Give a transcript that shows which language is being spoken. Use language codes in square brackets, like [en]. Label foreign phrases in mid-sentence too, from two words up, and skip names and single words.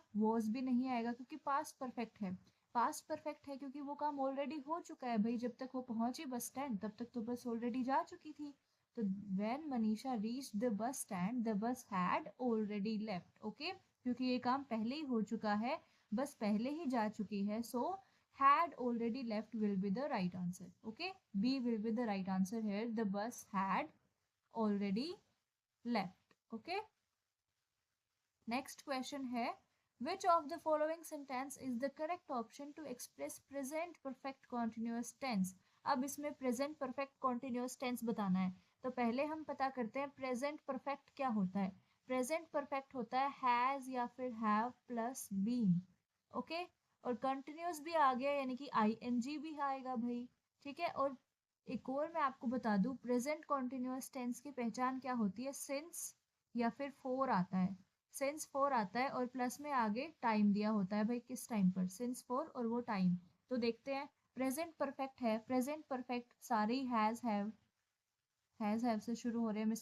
[hi] वॉज भी नहीं आएगा क्योंकि [en] past perfect [hi] है, [en] past perfect [hi] है क्योंकि वो काम ऑलरेडी हो चुका है भाई, जब तक वो पहुंची [en] bus stand [hi] तब तक तो बस ऑलरेडी जा चुकी थी। [en] तो When Manisha reach the bus stand the bus had already left. [hi] ओके, क्योंकि ये काम पहले ही हो चुका है, बस पहले ही जा चुकी है, [en] सो had already left will be the right answer. Okay, B will be the right answer here. The bus had already left. Okay, next question है, Which of the following sentence is the correct option to express present perfect continuous tense? [hi] अब इसमें [en] present perfect continuous tense [hi] बताना है, तो पहले हम पता करते हैं [en] present perfect [hi] क्या होता है. [en] present perfect [hi] होता है has या फिर [en] have plus been. [hi] ओके, और continuous भी आ गया यानी कि ing भी आएगा भाई. ठीक है, और एक और मैं आपको बता दूं, [en] present continuous tense [hi] की पहचान क्या होती है. since या फिर for आता है. [en] since for [hi] आता है और प्लस में आगे टाइम दिया होता है भाई, किस टाइम पर, [en] since for [hi] और वो टाइम. तो देखते हैं, [en] present perfect [hi] है, [en] present perfect [hi] सारे ही हैज से शुरू हो रहे हैं.